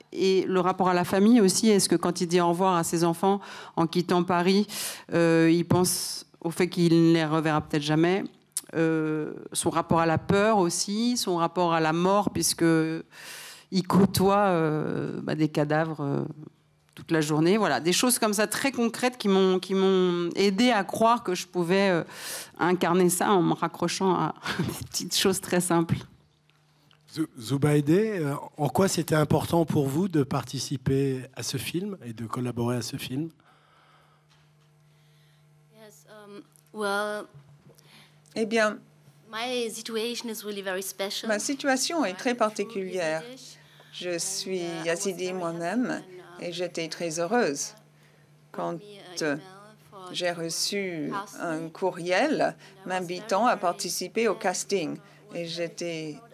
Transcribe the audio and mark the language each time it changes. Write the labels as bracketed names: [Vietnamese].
[French] Et le rapport à la famille aussi, est-ce que quand il dit au revoir à ses enfants en quittant Paris, il pense au fait qu'il ne les reverra peut-être jamais, son rapport à la peur aussi, son rapport à la mort, puisqu'il côtoie des cadavres toute la journée, voilà, des choses comme ça très concrètes qui m'ont aidé à croire que je pouvais incarner ça en me raccrochant à des petites choses très simples. Zubaydeh, en quoi c'était important pour vous de participer à ce film et de collaborer à ce film ? [English] Yes, well, [French] Eh bien, [English] my situation is really very special. [French] ma situation est très particulière. Je suis yazidi moi-même et j'étais très heureuse quand j'ai reçu un courriel m'invitant à participer au casting. Et j'étais